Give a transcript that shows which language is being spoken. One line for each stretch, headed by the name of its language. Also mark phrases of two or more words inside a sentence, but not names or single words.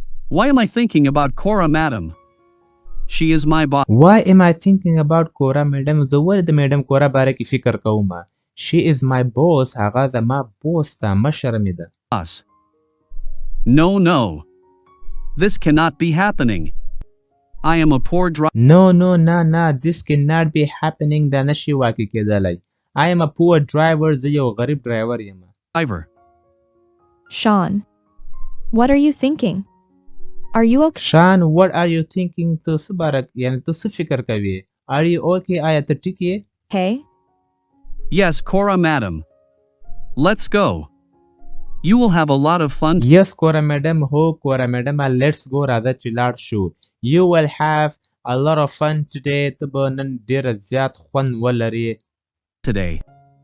English: Why am I thinking about Cora, madam? She is my boss. Why am I thinking about Cora madam?
Pashto: زه ولې د میډم کورا باره کې فکر کوم.
English: She is my boss.
Pashto: هغه زما بوس ده، مشر مې ده.
English: No, no. This cannot be happening. I am a poor driver. No. This cannot be happening.
Pashto: دا نشي واقع کېدلی.
English: I am a poor driver.
Pashto: زه یو غریب ډرایور یم.
English: Sean, what are you thinking? Are you okay? Sean, what are you thinking?
Pashto: تو څه باره یعنی تو څه فکر کوي؟
English: Are you okay?
Pashto: آیا ته ټیک یې؟
English: Hey? Yes, Cora, madam. Let's go. You will have a lot of fun. Yes, Cora madam. هو Cora madam. Let's go.
Pashto: راځه چې لاړ شو.
English: You will have a lot of fun today.
Pashto: ته به نن ډېر زیات خوند ولرې.
English: Today.